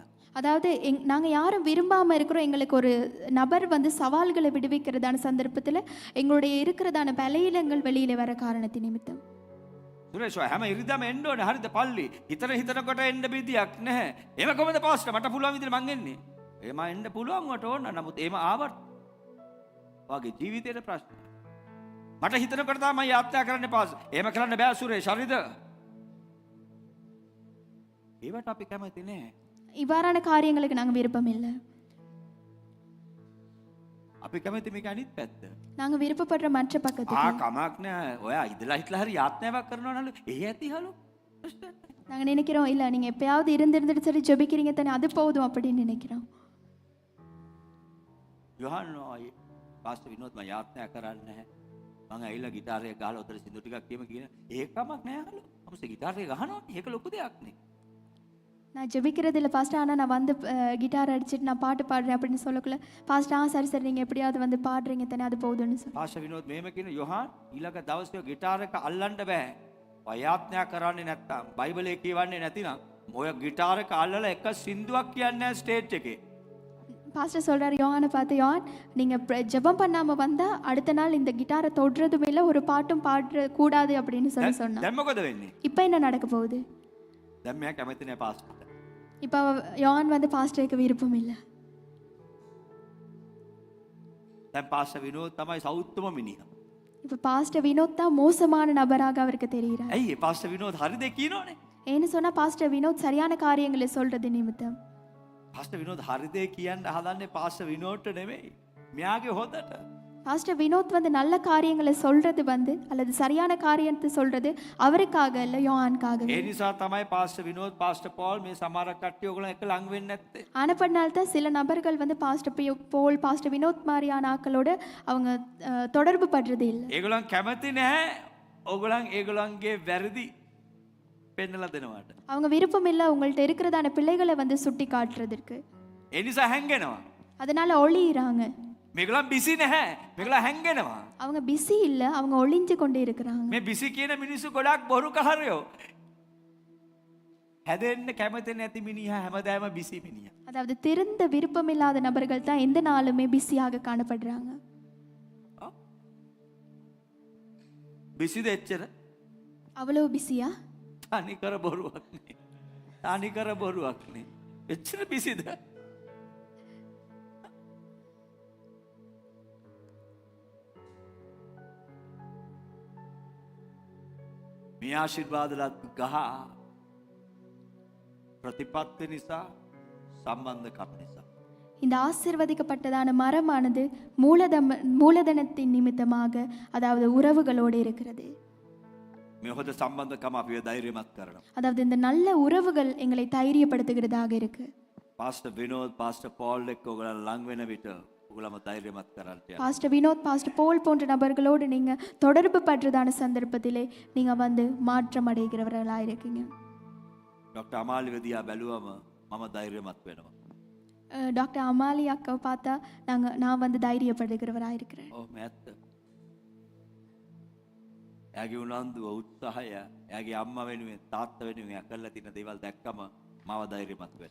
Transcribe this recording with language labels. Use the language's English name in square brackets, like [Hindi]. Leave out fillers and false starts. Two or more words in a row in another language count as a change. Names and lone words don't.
[Tamil] அதாவது நாங்க யாரும் விரும்பாம இருக்கிறோம், எங்களுக்கு ஒரு நபர் வந்து சவால்களை விடுவிக்கிறதான சந்தர்ப்பத்தில் எங்களுடைய இருக்கிறதான பலவீனங்கள் வெளியில வர காரணத்தின் நிமித்தம். [Sinhala] සුරේෂ් ඔයා හැම ඉරිදාම එන්න ඕනේ. හරිද පල්ලි? හිතනකොට එන්න බිදියක් නැහැ. එහෙම කොහමද පාස්ටර්? මට පුළුවන් විදිහට මං එන්නේ. එහෙම එන්න පුළුවන් වට ඕන. නමුත් එහෙම ආවත් ඔයාගේ ජීවිතේට ප්‍රශ්න. මට හිතනකොට තමයි යාත්‍රා කරන්න පාස්ටර්. එහෙම කරන්න බෑ සුරේෂ්. හරිද? ඒවට අපි කැමති නෑ. [Tamil] இவ்வாறான காரியங்களுக்கு நாங்க விருப்பம் இல்லை. [Sinhala] අපි කැමති මේක අනිත් පැත්ත. [Tamil] நாங்க விருப்பப்படுற மற்ற பக்கத்துக்கு. [Sinhala] කමක් නෑ. ඔයා ඉදලා හිටලා හරි යාත්‍රාවක් කරනවා නලු. ඒ ඇති හලු. [Tamil] நாங்க நினைக்கிறோம் இல்ல நீங்க எப்பயாவது இருந்துட்டு சரி ஜெபிக்கிறீங்க தானே, அது போதும் அப்படின்னு நினைக்கிறோம். [Sinhala] යොහන් පාස්ටර් විනෝද් මම යාත්‍රා කරන්නේ නැහැ. මම ඇවිල්ලා ගිටාරය ගහලා උතර සින්දු ටිකක් කියම කියන ඒක කමක් නෑ හලු. අපසේ ගිටාරය ගහනවා. ඒක ලොකු දෙයක් නේ. [Tamil] நான் ஜெபிக்கிறது இல்லை பாஸ்டர், ஆனால் நான் வந்து கிட்டார் அடிச்சுட்டு நான் பாட்டு பாடுறேன் அப்படின்னு சொல்லக்குள்ள பாஸ்டர் சரி சரி நீங்கள் எப்படியாவது வந்து பாடுறீங்க தானே, அது போதும்னு சொல்லி. [Sinhala] පාස්ටර් විනෝද් මෙහෙම කියන යොහන් ඊළඟ දවසේ ගිටාර එක අල්ලන්න බෑ. යාත්‍රා කරන්නේ නැත්තම් බයිබලයේ කියවන්නේ නැතිනම් ඔය ගිටාර එක අල්ලලා එක සින්දුවක් කියන්නේ නැහැ ස්ටේජ් එකේ. [Tamil] பாஸ்டர் சொல்றாரு யோவானை பார்த்து, யோவான் நீங்க ஜெபம் பண்ணாம வந்தா அடுத்த நாள் இந்த கிட்டாரை தொடுறதும் இல்லை, ஒரு பாட்டும் பாடுற கூடாது அப்படின்னு சொன்னா. [Sinhala] දැන් මොකද වෙන්නේ? [Tamil] இப்போ என்ன நடக்க போகுது? [Sinhala] දැන් මෙයා කැමති නැහැ පාස්ටර්ට. [Tamil] இப்போ யோவான் வந்து பாஸ்டருக்கு விருப்பம் இல்லை. [Sinhala] දැන් පාස්ටර් විනෝද් තමයි සෞත්තුම මිනිහා. [Tamil] இப்போ பாஸ்டர் வினோத் தான் மோசமான நபராக அவருக்கு தெரிகிறார். [Sinhala] ඇයි පාස්ටර් විනෝද් හරි දෙයක් කියනෝනේ? [Tamil] ஏன்னு சொன்னா பாஸ்டர் வினோத் சரியான காரியங்களை சொல்றது நிமித்தம். [Sinhala] පාස්ටර් විනෝද් හරි දෙයක් කියන්න හදන්නේ පාස්ටර් විනෝද්ට නෙමෙයි. මෙයාගේ හොදට. [Tamil] பாஸ்டர் வினோத் வந்து நல்ல காரியங்களை சொல்றது வந்து அல்லது சரியான காரியத்தை சொல்றது அவருக்காக இல்ல, யோவானுக்காக. [Sinhala] ඒ නිසා තමයි පාස්ටර් විනෝද් පාස්ටර් පෝල් මේ සමහර කට්ටිය ඔයගොල්ලෝ එක්ක ලං වෙන්නේ නැත්තේ. [Tamil] ஆனப்படினால தான் சில நபர்கள் வந்து பாஸ்டர் போல் பாஸ்டர் வினோத் மாதிரியான ஆக்களோட அவங்க தொடர்பு படுறது இல்லை. [Sinhala] ඒගොල්ලන් කැමති නැහැ ඒගොල්ලන්ගේ වැරදි පෙන්නලා දෙනවට. [Tamil] அவங்க விருப்பம் இல்லை உங்கள்ட்ட இருக்கிறதான பிள்ளைகளை வந்து சுட்டி காட்டுறதுக்கு. [Sinhala] ඒ නිසා හැංගෙනවා. [Tamil] அதனால ஒளியிறாங்க. [Sinhala] මේගොල්ලන් බිසි නැහැ. මේගොල්ලන් හැංගෙනවා. [Tamil] அவங்க பிஸி இல்லை, அவங்க ஒளிஞ்சு கொண்டே இருக்கிறாங்க. [Sinhala] මේ බිසි කියන මිනිස්සු ගොඩක් බොරු කහරයෝ. හැදෙන්න කැමති නැති මිනිහා හැමදාම බිසි මිනිහා. [Tamil] அதாவது திருந்த விருப்பமில்லாத நபர்கள் தான் எந்த நாளுமே பிஸியாக காணப்படுறாங்க. [Sinhala] බිසිද එච්චර? [Tamil] அவ்வளவு பிஸியா? [Sinhala] තනිකර බොරුවක් නේ. තනිකර බොරුවක් නේ. එච්චර බිසිද? මේ ආශිර්වාදලත් ගහ ප්‍රතිපත්ති නිසා සම්බන්ධකම් නිසා [Tamil] இந்த ஆசீர்வதிக்கப்பட்டதான மரமானது மூலதனத்தின் நிமித்தமாக அதாவது உறவுகளோடு இருக்கிறது. [Sinhala] මේ හොඳ සම්බන්ධකම අපිව ධෛර්යමත් කරනවා. [Tamil] அதாவது இந்த நல்ல உறவுகள் எங்களை தைரியப்படுத்துகிறதாக இருக்கு. [Sinhala] පාස්ටර් විනෝද් පාස්ටර් පෝල් එක්ක ඔයගොල්ලෝ ලං වෙන විට ඔයගොල්ලම ධෛර්යමත් කරන්න යන්න. [Tamil] பாஸ்டர் வினோத் பாஸ்டர் போல் போன்ற நபர்களோடு நீங்க தொடர்பு பற்றதான சந்தர்ப்பத்திலே நீங்க வந்து மாற்றம் அடைகிறவர்களா இருக்கீங்க. [Sinhala] ඩොක්ටර් අමාලිව දිහා බැලුවම මම ධෛර්යමත් වෙනවා. [Tamil] டாக்டர் அமாலி அக்காவை பார்த்தா நான் வந்து தைரியப்படுகிறவரா இருக்கிறேன். [Sinhala] ඔව් මෑත්ත. එයාගේ උනන්දුව උත්සාහය එයාගේ අම්මා වෙනුවෙන් තාත්තා වෙනුවෙන් එයා කරලා තියෙන දේවල් දැක්කම මාව ධෛර්යමත් වෙනවා.